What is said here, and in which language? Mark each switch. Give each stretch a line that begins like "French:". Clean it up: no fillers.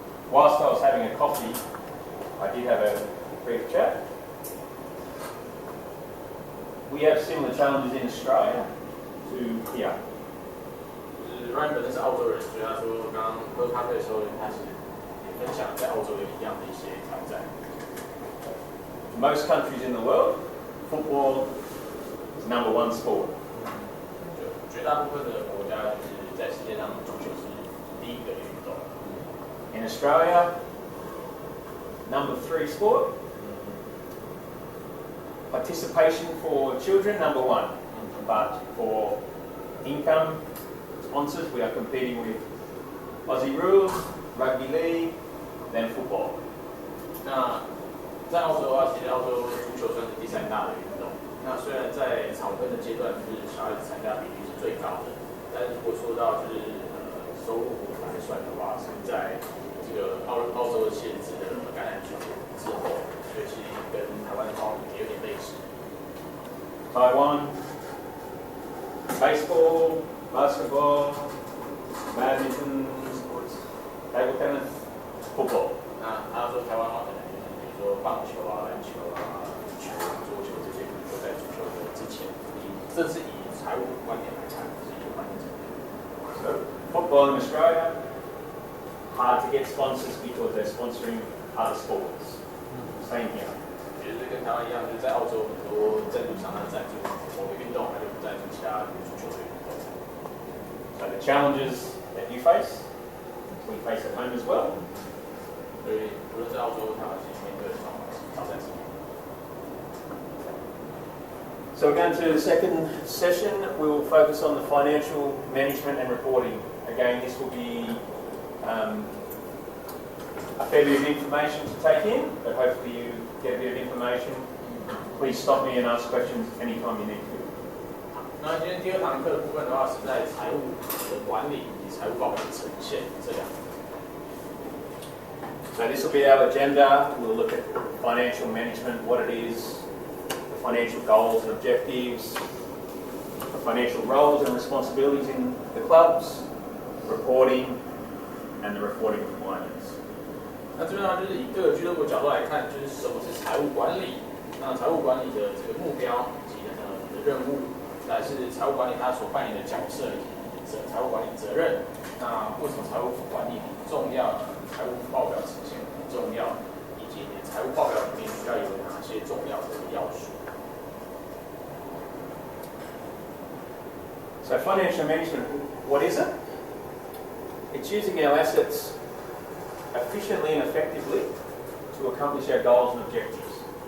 English: Whilst I was having a coffee, I did have a brief chat. We have similar challenges in Australia to here.
Chinese: Ryan 本身是澳洲人，所以他说刚刚喝咖啡的时候，他是也分享在澳洲有一样的一些挑战。
English: Most countries in the world, football is number one sport.
Chinese: 绝大部分的国家就是在世界上足球是第一个运动。
English: In Australia, number 3 sport. Participation for children, number 1. But for income sponsors, we are competing with Aussie Rules, Rugby League, then football.
Chinese: 那在澳洲的话，其实澳洲足球算是第3大的运动。那虽然在草根的阶段，就是小孩子参加比例是最高的，但是如果说到就是收入来算的话，是在这个澳洲的限制的橄榄球之后，所以其实跟台湾的方面也有点类似。
English: Taiwan, baseball, basketball, badminton, table tennis, football.
Chinese: 那他说台湾的话，可能就是比如说棒球啊、篮球啊、羽球、桌球这些，都在足球的之前。这是以财务观点来看，是一个观点。
English: So football in Australia hard to get sponsors because they're sponsoring other sports. Same here.
Chinese: 也是跟台湾一样，就是在澳洲很多赞助商他赞助某个运动，他就不赞助其他足球的运动。
English: So the challenges that you face, we face at home as well.
Chinese: 所以无论在澳洲、台湾，其实面对的挑战是一样。
English: So we're going to the second session. We will focus on the financial management and reporting. Again, this will be a fair bit of information to take in, but hopefully you get a bit of information. Please stop me and ask questions anytime you need to.
Chinese: 那今天第2堂课的部分的话，是在财务的管理以及财务报表的呈现这2个。
English: So this will be our agenda. We'll look at financial management, what it is, the financial goals and objectives, the financial roles and responsibilities in the clubs, reporting, and the reporting requirements.
Chinese: 那这边呢，就是以各个俱乐部角度来看，就是什么是财务管理，那财务管理的这个目标以及你的任务，再来是财务管理它所扮演的角色以及财务管理责任。那为什么财务管理很重要？财务报表呈现很重要，以及你的财务报表里面需要有哪些重要的要素。
English: So financial management, what is it? It's using our assets efficiently and effectively to accomplish our goals and objectives.